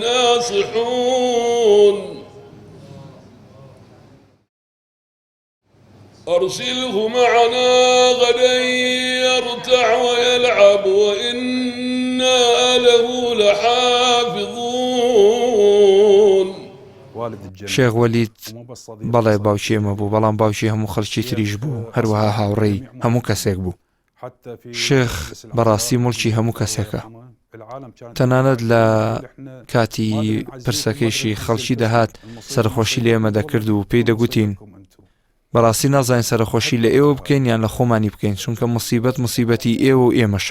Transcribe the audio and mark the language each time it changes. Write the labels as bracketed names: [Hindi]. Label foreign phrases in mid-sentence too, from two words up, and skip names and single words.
[Arabic] لناصحون أرسله معنا غدا يرتع ويلعب وإنا له لحافظون. [Central Kurdish] شێخ وەلید بەڵێ باوکی ئێمە بوو بەڵام باوکی هەموو خەڵکی تریش بوو هەروەها هاوڕێی هەموو کەسێک بوو. شێخ بەڕاستی مڵکی هەموو کەسێکە تەنانەت لە کاتی پرسەکەیشی خەڵکی دەهات سەرخۆشی لە ئێمە دەکرد و پێی دەگوتین بەڕاستی نازانین سەرخۆشی لە ئێوە بکەین یان لە خۆمانی بکەین چونکە مصیبەتی ئێوە و ئێمەشە.